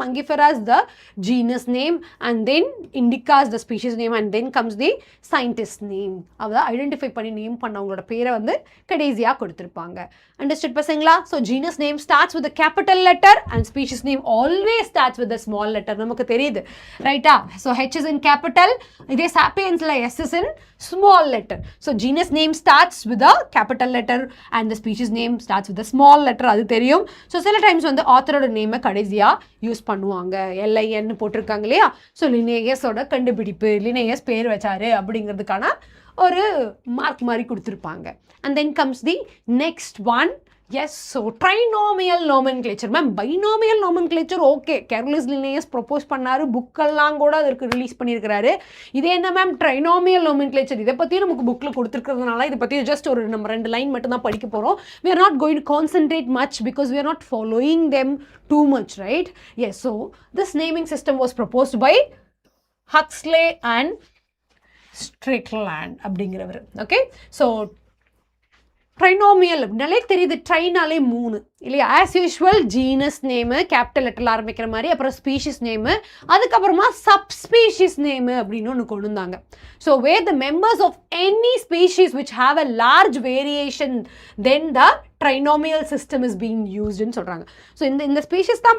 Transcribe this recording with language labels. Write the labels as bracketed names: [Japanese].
[English] மங்கிஃபெரா is the genus name and then இண்டிகா is the species name and then comes the scientist name. [Tamil] அதாவது identify பண்ணி name பண்ணவங்களோட பேரை வந்து கடைசியாக கொடுத்துருப்பாங்க. அண்டர்ஸ்டுட் பசங்களா? [English] So genus name starts with capital letter and species name always starts with small letter. [Tamil] நமக்கு தெரியுது ரைட்டா? [English] So H is in capital, இதே சாப்பியன்ஸில் S is in small letter. So genus name starts with a capital letter and the species name starts with a small letter. [Tamil] அது தெரியும். So சில times வந்து ஆத்தரோட நேமை கடைசியாக யூஸ் பண்ணுவாங்க. LIN போட்டிருக்காங்க இல்லையா. ஸோ லினேயஸோட கண்டுபிடிப்பு, லினேயஸ் பேர் வச்சாரு அப்படிங்கிறதுக்கான ஒரு மார்க் மாதிரி கொடுத்துருப்பாங்க. And then comes the next one. S, so trinomial நோமென்க்ளேச்சர். Ma'am binomial நோமென்க்ளேச்சர் okay, careless Linnaeus propose பண்ணாரு, புக்கெல்லாம் கூட அதற்கு ரிலீஸ் பண்ணியிருக்கிறாரு. இதே என்ன மேம் ட்ரைனாமியல் நோமென்க்ளேச்சர், இதை பற்றியும் நமக்கு புக்கில் கொடுத்துருக்கிறதுனால இதை பற்றி ஜஸ்ட் ஒரு நம்ம 2 லைன் மட்டும் தான் படிக்க போகிறோம். [English] we are not going to concentrate much because we are not following them too much, right? Yes, so this naming system was proposed by Huxley and Strickland அப்படிங்கிறவர். [Tamil] ஓகே, ஸோ ட்ரைனாமியல் அப்படின்னாலே தெரியுது, ட்ரைனாலே 3 இல்லையா. As usual genus name capital லெட்டரில் ஆரம்பிக்கிற மாதிரி, அப்புறம் species name, அதுக்கப்புறமா subspecies name அப்படின்னு ஒன்று கொண்டு வந்தாங்க. [English] So where the members of any species which have a large variation then the trinomial system is being யூஸ்டுன்னு சொல்கிறாங்க. [Tamil] ஸோ இந்த ஸ்பீஷிஸ் தான்.